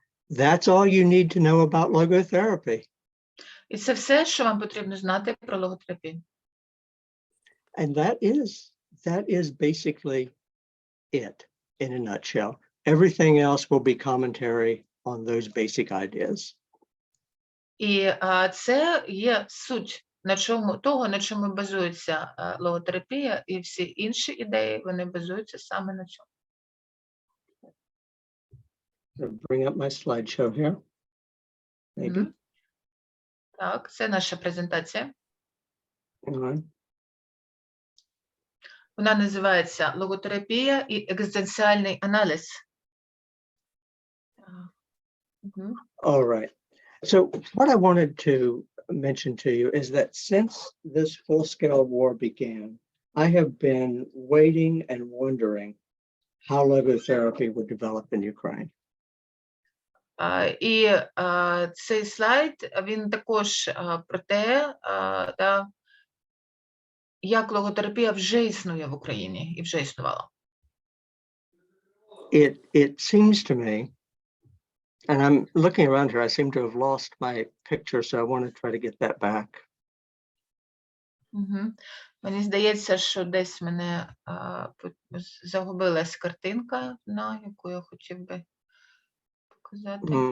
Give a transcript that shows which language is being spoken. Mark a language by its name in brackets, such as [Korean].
[English] That's all you need to know about logotherapy. [Ukrainian] І це все, що вам потрібно знати про логотерапію. [English] And that is basically it in a nutshell. Everything else will be commentary on those basic ideas. [Ukrainian] І це є суть того, на чому базується логотерапія, і всі інші ідеї, вони базуються саме на цьому. [English] Bring up my slideshow here. Maybe. [Ukrainian] Так, це наша презентація. Вона називається «Логотерапія і екзистенціальний аналіз». [English] All right. So what I wanted to mention to you is that since this full-scale war began, I have been waiting and wondering how logotherapy would develop in Ukraine. [Ukrainian] І цей слайд, він також про те, як логотерапія вже існує в Україні і вже існувала. [English] It seems to me, and I'm looking around here, I seem to have lost my picture, so I want to try to get that back. [Ukrainian] Мені здається, що десь в мене загубилась картинка, на яку я хотів би показати.